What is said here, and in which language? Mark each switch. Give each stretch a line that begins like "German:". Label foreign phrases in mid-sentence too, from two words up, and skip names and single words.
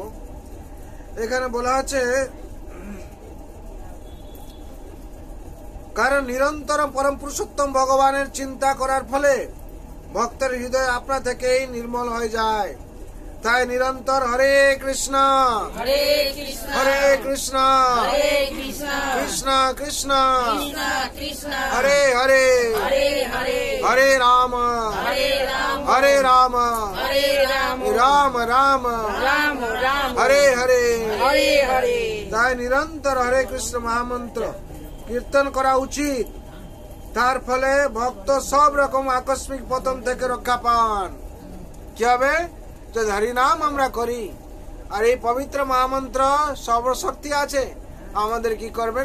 Bangla: এখানে বলা আছে কারণ নিরন্তর পরম পুরুষোত্তম ভগবানের চিন্তা করার ফলে ভক্তের হৃদয় আপনা থেকেই নির্মল হয়ে যায়। তাই নিরন্তর
Sanskrit: হরে কৃষ্ণ হরে কৃষ্ণ হরে কৃষ্ণ হরে কৃষ্ণ কৃষ্ণ কৃষ্ণ কৃষ্ণ কৃষ্ণ হরে হরে হরে হরে হরে রাম হরে রাম হরে রাম হরে রাম রাম রাম রাম রাম হরে হরে হরে হরে।
Bangla: তাই নিরন্তর হরে কৃষ্ণ মহামন্ত্র কীর্তন করা উচিত। তার ফলে ভক্ত সব রকম আকস্মিক পতন থেকে রক্ষা পান। কি হবে? যদি হরিনাম আমরা করি, আর এই পবিত্র মহামন্ত্র সর্বশক্তি আছে, আমাদের কি করবেন?